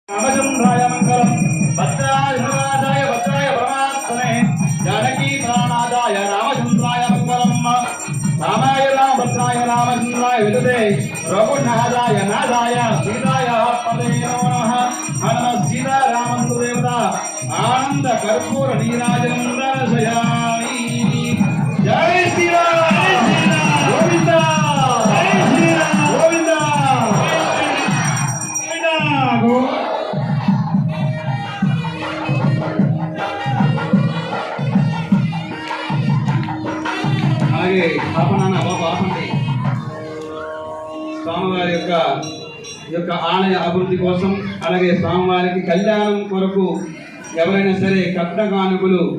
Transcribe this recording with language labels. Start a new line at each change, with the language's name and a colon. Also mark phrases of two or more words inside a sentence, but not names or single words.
Sanskrit: रामचंद्राय मंगलम भद्राय धर्मराजाय भद्राय परमात्मने जानकी प्राणादाय रामचंद्राय मंगलम रामाय रामभद्राय रामचंद्राय विदुते रघुनाथाय नाथाय सीताय पदे नमो नमः हनुमत् सीता रामचंद्र देवता आनंद कर्पूर नीराजनं दर्शयामि।
Hindi: जय श्री राम गोविंद जय श्री राम गोविंद गोविंद।
Telugu: అలాగే పాపనాన్న బాపండి స్వామివారి యొక్క ఆలయ అభివృద్ధి కోసం అలాగే స్వామివారికి కళ్యాణం కొరకు ఎవరైనా సరే కట్న కానుకలు